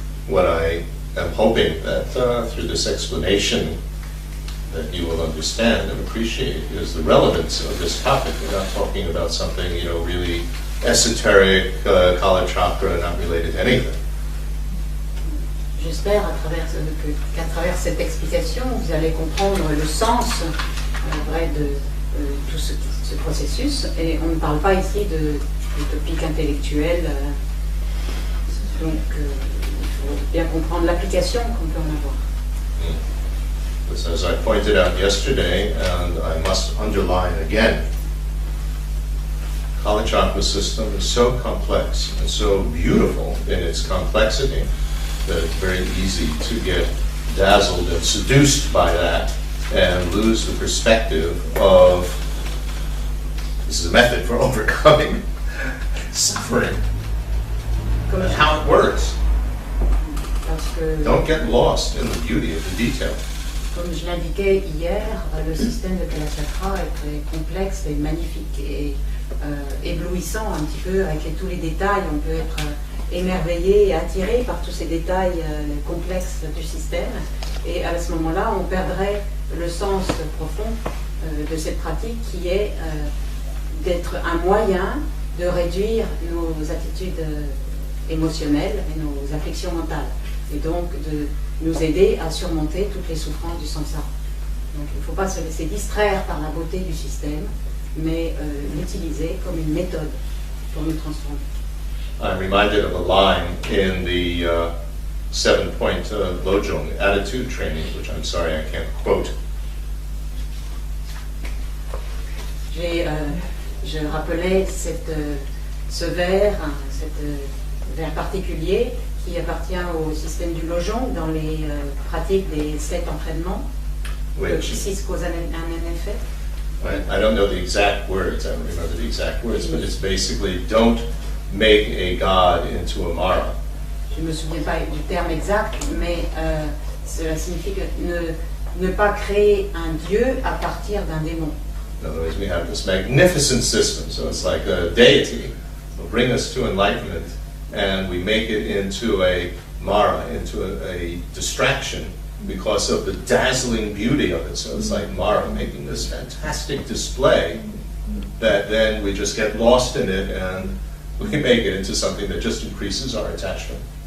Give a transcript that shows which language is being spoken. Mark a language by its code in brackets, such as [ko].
[en] what I am hoping that through this explanation that you will understand and appreciate is the relevance of this topic. We're not talking about something, really esoteric, Kalachakra, not related to anything. [fr] J'espère qu'à travers cette explication, vous allez comprendre le sens vrai de tout ce processus. Et on ne parle pas ici de topic intellectuel. Donc, il faut bien comprendre l'application qu'on peut en avoir. [en] As I pointed out yesterday, and I must underline again, Kalachakra system is so complex and so beautiful in its complexity that it's very easy to get dazzled and seduced by that and lose the perspective of this is a method for overcoming suffering and how it works. Don't get lost in the beauty of the detail. [fr] Comme je l'indiquais hier, le système de Kalachakra est très complexe et magnifique et éblouissant un petit peu avec tous les détails. On peut être émerveillé et attiré par tous ces détails complexes du système. Et à ce moment-là, on perdrait le sens profond de cette pratique qui est d'être un moyen de réduire nos attitudes émotionnelles et nos afflictions mentales. Et donc de nous aider à surmonter toutes les souffrances du samsara. Donc il ne faut pas se laisser distraire par la beauté du système, mais l'utiliser comme une méthode pour nous transformer. [en] I'm reminded of a line in the 7-point Lojong attitude training, which I'm sorry I can't quote. [fr] Je rappelais ce vers, vers particulier qui appartient au système du Lojong dans les pratiques des 7 entraînements. Qui 6 cause un effet. [en] I don't know the exact words, I don't remember the exact words, but it's basically don't make a god into a Mara. [fr] Je ne me souviens pas du terme exact, mais cela signifie que ne pas créer un dieu à partir d'un démon. [en] In other words, we have this magnificent system, so it's like a deity will bring us to enlightenment, and we make it into a Mara, into a distraction because of the dazzling beauty of it. So it's like Mara making this fantastic display that then we just get lost in it and we can make it into something that just increases our attachment.